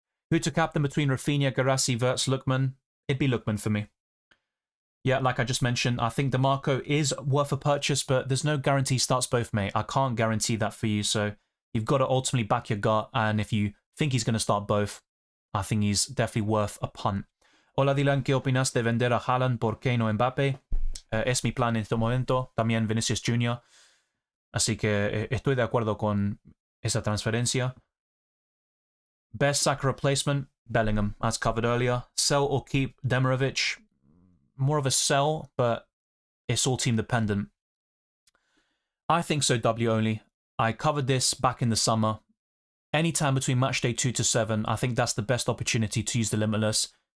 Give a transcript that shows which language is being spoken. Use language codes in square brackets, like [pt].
[en] Who to captain between Rafinha, Guirassy, Wirtz, Lookman? It'd be Lookman for me. Yeah, like I just mentioned, I think DeMarco is worth a purchase, but there's no guarantee he starts both, mate. I can't guarantee that for you, so you've got to ultimately back your gut, and if you think he's going to start both, I think he's definitely worth a punt. [es] Hola Dylan, ¿qué opinas de vender a Haaland por Kane o Mbappé? Es mi plan en este momento, también Vinicius Jr., así que estoy de acuerdo con esa transferencia. [en] Best Saka replacement, Bellingham, as covered earlier. Sell or keep Demirovic? More of a sell, but it's all team dependent. I think so, W only. I covered this back in the summer. Anytime between Matchday 2 to 7, I think that's the best opportunity to use the Limitless.